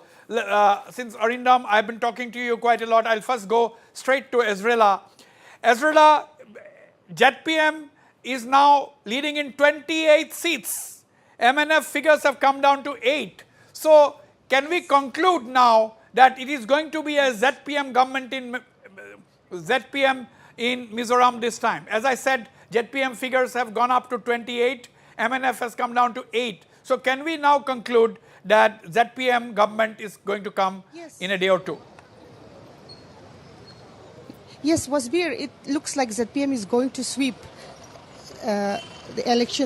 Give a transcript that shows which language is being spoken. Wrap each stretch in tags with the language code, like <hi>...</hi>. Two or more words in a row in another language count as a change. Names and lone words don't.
<en>Since Arindam, I've been talking to you quite a lot. I'll first go straight to Ezrila. Ezrila, ZPM is now leading in 28 seats. MNF figures have come down to 8. So can we conclude now that it is going to be a ZPM government in Mizoram this time? As I said, ZPM figures have gone up to 28. MNF has come down to 8. So can we now conclude that ZPM government is going to come in a day or two? Yes, Wasbir, it looks like ZPM is going to sweep the election.</en>